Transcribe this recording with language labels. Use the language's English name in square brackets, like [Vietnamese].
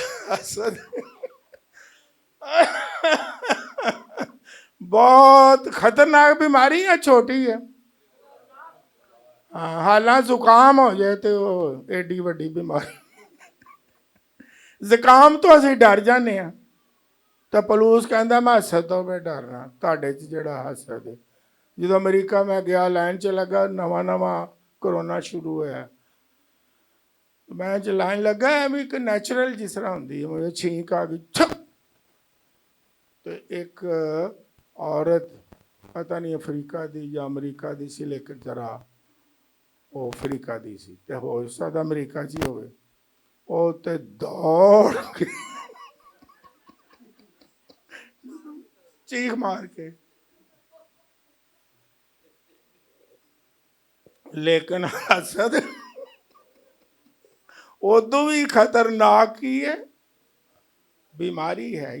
[Hindi] हसद बहुत खतरनाक बीमारी है, छोटी है। हाँ, हालांकि जुकाम हो जाए तो [Punjabi] एडी वड्डी बीमारी। [Hindi] जुकाम तो [Punjabi] ਅਸੀਂ ਡਰ ਜਾਂਦੇ ਆ, ਤਾਂ ਪਲੂਸ ਕਹਿੰਦਾ ਮੈਂ ਹਸਦ ਤੋਂ ਮੈਂ ਡਰਨਾ। ਤੁਹਾਡੇ 'ਚ ਜਿਹੜਾ ਹਸਦ ਹੈ, ਜਦੋਂ ਅਮਰੀਕਾ ਮੈਂ ਗਿਆ ਲਾਈਨ 'ਚ ਲੱਗਾ, ਨਵਾਂ ਨਵਾਂ ਕਰੋਨਾ ਸ਼ੁਰੂ ਹੋਇਆ, ਮੈਂ ਚ ਲਾਈਨ ਲੱਗਾ ਐਵੇਂ ਇੱਕ ਨੈਚੁਰਲ ਜਿਸ ਤਰ੍ਹਾਂ ਹੁੰਦੀ ਹੈ, ਮੈਨੂੰ ਛੀਂਕ ਆ ਗਈ ਛਕ, ਤੇ ਇੱਕ ਔਰਤ ਪਤਾ ਨਹੀਂ ਅਫਰੀਕਾ ਦੀ ਜਾਂ ਅਮਰੀਕਾ ਦੀ ਸੀ, ਲੇਕਿਨ ਜਰਾ ਉਹ ਅਫਰੀਕਾ ਦੀ ਸੀ, ਤੇ ਹੋ ਸਕਦਾ ਅਮਰੀਕਾ 'ਚ ਹੀ ਹੋਵੇ। ਉਹ ਤੇ ਦੌੜ ਕੇ ਚੀਖ ਮਾਰ ਕੇ, [Hindi] लेकिन हसद उदू भी खतरनाक ही है, बीमारी है।